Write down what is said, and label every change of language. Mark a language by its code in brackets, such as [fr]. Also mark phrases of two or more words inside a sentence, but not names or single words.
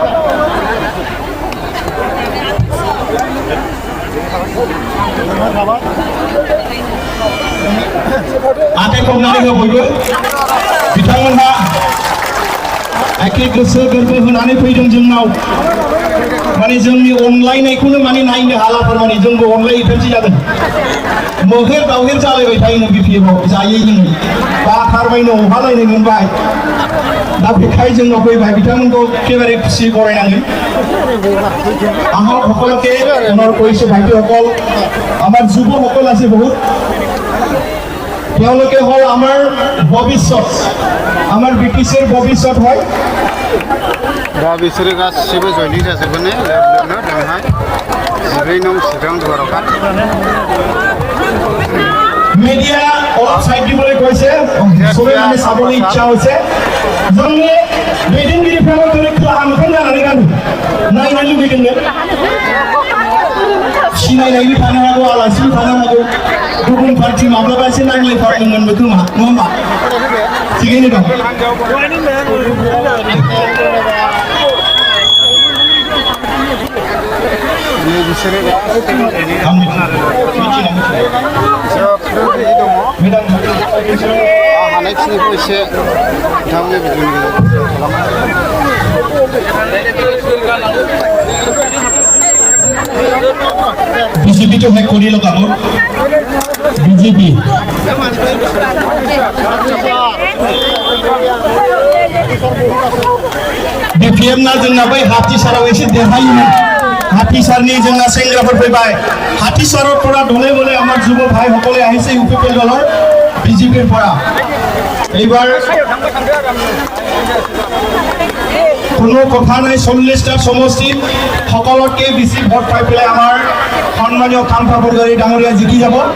[brx] आखाइ खबनानै हो बयबो बिथांमोनहा एखे गोसो गोरबो होनानै फैदों जोंनाव माने जोंनि अनलायनायखौनो माने नायनो हालाफोर माने जोंबो अनलायैफोरसो जागोन मोहेर दावहेर जालायबाय थायोनो बिपिएफआव जायै लोङै बाथारबायनो अहालायनाय मोनबाय दा बेखाय जोंनाव फैबाय बिथांमोनखौ एखेबारे खुसि बरायनांगोन [as] আহক সকলকে পুনৰ কৈছো ভাইটিসকল আমাৰ যুৱসকল আছে বহুত তেওঁলোকে হল আমাৰ ভৱিষ্যত আমাৰ ব্ৰিটিছৰ ভৱিষ্যত হয় [brx] दा बिसोरो गासिबो जयनिं जाजोबगोन लोबलोबनो दिनैहाय 14 नं चिरां दुवारावहा [as] মিডিয়া অলপ সাইড দিবলৈ কৈছে সবে মানে চাবলৈ ইচ্ছা হৈছে [brx] जोंनि दैदेनगिरिफ्राबो दिनै खोला मोखां जानानै गानो नायनो लुबैदोंनो सिनायनायबो थानो हागौ आलासिबो थानो हागौ गुबुन पार्टि माब्लाबा एसे नायलायफादोंमोनबो खोमा नङा होमबा थिगैनो दं बिसोरो हानायखिनिखौ एसे बिथांमोननि भिडिअनि गेजेरजों [as] বিজেপি তো হেক কৰি লগাব বিজেপি [brx] बिपिएफ ना जोंना बै हाथिसाराव एसे देरहायोमोन हाथिसारनि जोंना सेंग्राफोर फैबाय हाथिसाराव [as] পৰা দলে বলে আমাৰ যুৱ ভাই সকলে আহিছে ইউপিপিএল দলৰ বিজেপিৰ পৰা এইবাৰ কোনো কথা নাই 40টা সমষ্টিত সকলতকৈ বেছি ভোট পাই পেলাই আমাৰ সন্মানীয় কামপা বৰগোহাঁই ডাঙৰীয়া জিকি যাব